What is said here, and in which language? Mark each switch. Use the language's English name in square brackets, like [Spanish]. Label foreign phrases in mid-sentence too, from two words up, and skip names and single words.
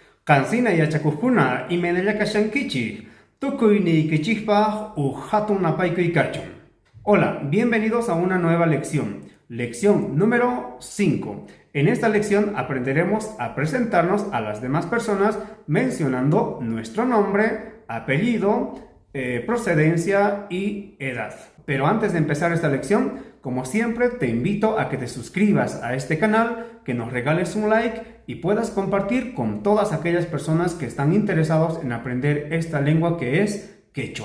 [Quechua] Kansina yachakuqkuna imanalla kashankichik, tukuyniykichispaq hatun napaykuy kachun. [Spanish] Hola, bienvenidos a una nueva lección. Lección número 5. En esta lección aprenderemos a presentarnos a las demás personas mencionando nuestro nombre, apellido, procedencia y edad. Pero antes de empezar esta lección, como siempre, te invito a que te suscribas a este canal, que nos regales un like y puedas compartir con todas aquellas personas que están interesados en aprender esta lengua que es quechua.